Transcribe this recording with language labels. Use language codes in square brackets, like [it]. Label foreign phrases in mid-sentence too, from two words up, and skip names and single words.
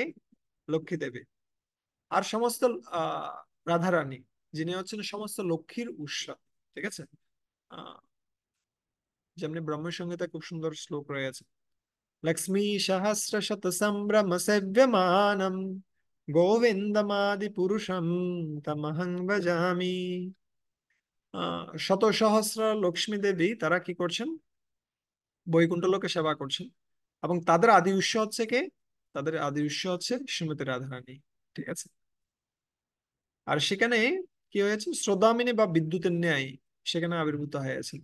[bn] লক্ষ্মী দেবী। আর সমস্ত আহ রাধারানী, যিনি হচ্ছেন সমস্ত লক্ষ্মীর উৎস। ঠিক আছে, আহ যেমনি ব্রহ্মসংহিতা খুব সুন্দর শ্লোক রয়েছে, [sa] লক্ষ্মী সহস্র শত সম্ভ্রম সেব্যমানম গোবিন্দমাদি পুরুষম তমহং ভজামি। [bn] শত সহস্র লক্ষ্মী দেবী তারা কি করছেন? বৈকুণ্ঠ লোকে সেবা করছেন, এবং তাদের আদি উৎস হচ্ছে কে? তাদের আদি উৎস হচ্ছে শ্রীমতী রাধারানী। ঠিক আছে, আর সেখানে কি হয়েছে? শ্রদ্ধামিনী বা বিদ্যুতের ন্যায় সেখানে আবির্ভূত হয়েছেন।